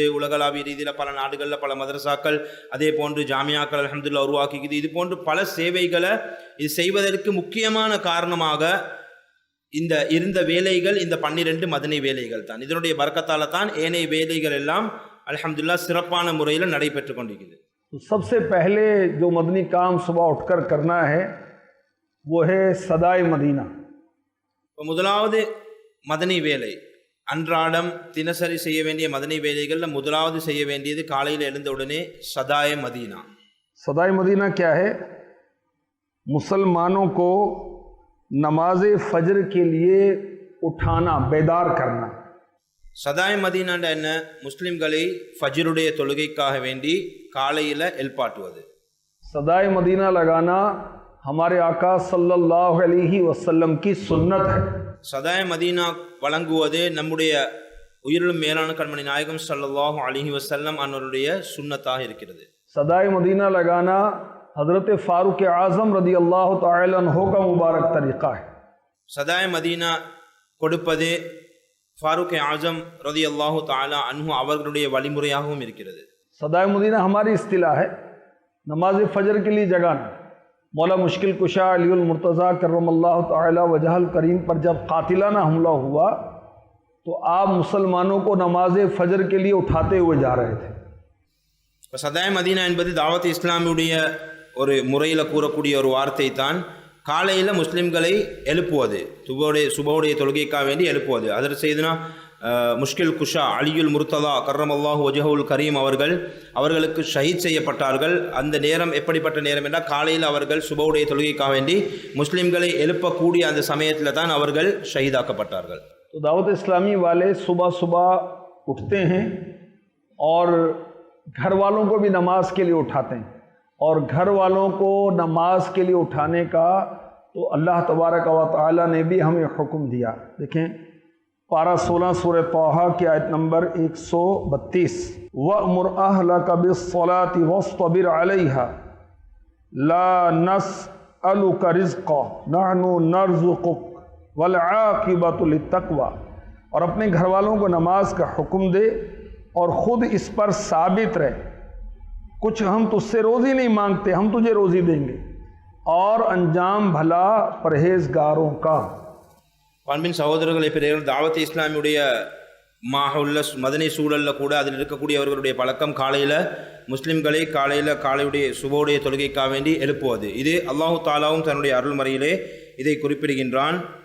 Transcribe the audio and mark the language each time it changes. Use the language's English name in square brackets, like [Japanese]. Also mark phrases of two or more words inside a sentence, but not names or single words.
[Tamil] உலகளாவிய ரீதியில் பல நாடுகளில் பல மதரசாக்கள், அதே போன்று ஜாமியாக்கள் அல்ஹம்துலில்லாஹ் உருவாக்கிக்குது. இது போன்று பல சேவைகளை இது செய்வதற்கு முக்கியமான காரணமாக இந்த இருந்த வேலைகள் இந்த 12 மதனி வேலைகள் தான். இதனுடைய பரக்கத்தால தான் ஏனைய வேலைகள் எல்லாம் அல்ஹம்துலில்லாஹ் சிறப்பான முறையில் நடைபெற்று கொண்டிருக்கிறது. [Hindi] तो सबसे पहले जो मदनी काम सुबह उठकर करना है वो है सदाए मदीना। [Tamil] முதலாவது மதனி வேலை, அன்றாடம் தினசரி செய்ய வேண்டிய மதனி வேலைகளில் முதலாவது செய்ய வேண்டியது காலையில் எழுந்த உடனே சதாய மதீனா। [Hindi] सदाए मदीना क्या है? मुसलमानों को नमाज फजर के लिए उठाना, बेदार करना। [Tamil] சதாய மதீனாண்ட என்ன? முஸ்லிம்களை ஃபஜ்ருடைய தொழுகைக்காக வேண்டி காலையில் எழுப்பாட்டுவது। [Hindi] सदाए मदीना लगाना हमारे आका [Arabic] صلى الله عليه وسلم [Hindi] की सुन्नत है। [Tamil] சதாய மதீனா வழங்குவது நம்முடைய உயிரிலும் மேலான கண்மணி நாயகம் [Arabic] صلى الله عليه وسلم [Tamil] அன்னருடைய சுன்னத்தாக இருக்கிறது। [Hindi] सदाए मदीना लगाना हज़रत फ़ारूक आज़म [Arabic] رضي الله تعالى عنه [Hindi] का मुबारक तरीक़ा है। [Tamil] சதாய மதீனா கொடுப்பது ஃபாரூக் ஆஜம் [Arabic] رضي الله تعالى عنه [Tamil] அவர்களுடைய வழிமுறையாகவும் இருக்கிறது। [Hindi] सदाए मदीना हमारी इस्तिलाह है, नमाज फ़जर के लिए जगाना। मौला मुश्किल कुशा अलीउल मुर्तज़ा [Arabic] كرم الله تعالى وجهه الكريم [Hindi] पर जब कातिलाना हमला हुआ तो आप मुसलमानों को नमाज फ़जर के लिए उठाते हुए जा रहे थे। [Tamil] சதாய மதீனா என்பது தாவத் இஸ்லாமியுடைய ஒரு முறையில் கூறக்கூடிய ஒரு வார்த்தை தான். காலையில் முஸ்லிம்களை எழுப்புவது, சுபவுடைய தொழுகைக்காக வேண்டி எழுப்புவது. அதற்கு செய்துனா முஷ்கில் குஷா அலியுல் முர்த்ததா [Arabic] كرم الله وجهه الكريم [Tamil] அவர்களுக்கு ஷஹீத் செய்யப்பட்டார்கள். அந்த நேரம் எப்படிப்பட்ட நேரம் என்றால் காலையில் அவர்கள் சுபவுடைய தொழுகைக்காக வேண்டி முஸ்லிம்களை எழுப்பக்கூடிய அந்த சமயத்தில் தான் அவர்கள் ஷஹீதாக்கப்பட்டார்கள்। [Hindi] तो दावत इस्लामी वाले सुबह सुबह उठते हैं और घर वालों को भी नमाज के लिए उठाते हैं, और घर वालों को नमाज के लिए उठाने का तो [Arabic] الله تبارك وتعالى [Hindi] ने भी हमें हुक्म दिया। देखें पारा 16 सूरह तौहा की आयत नंबर 132, [Arabic] وأمر أهلك بالصلاة واصطبر عليها لا نسألك رزقا نحن نرزقك والعاقبة للتقوى. [Hindi] और अपने घर वालों को नमाज का हुक्म दे और ख़ुद इस पर साबित रहे, कुछ हम तुझसे रोज़ी नहीं मांगते, हम तुझे रोज़ी देंगे, और अंजाम भला परहेजगारों का। [Tamil] பண்பின் சகோதரர்களை பெரியவர்கள், தாவத் இஸ்லாமியுடைய மாஹுல்ல மதனி சூழலில் கூட அதில் இருக்கக்கூடியவர்களுடைய பழக்கம் காலையில் முஸ்லிம்களை காலையுடைய சுபோடைய தொழுகைக்காக வேண்டி எழுப்புவது. இது அல்லாஹு தாலாவும் தன்னுடைய அருள்மறையிலே இதை குறிப்பிடுகின்றான்।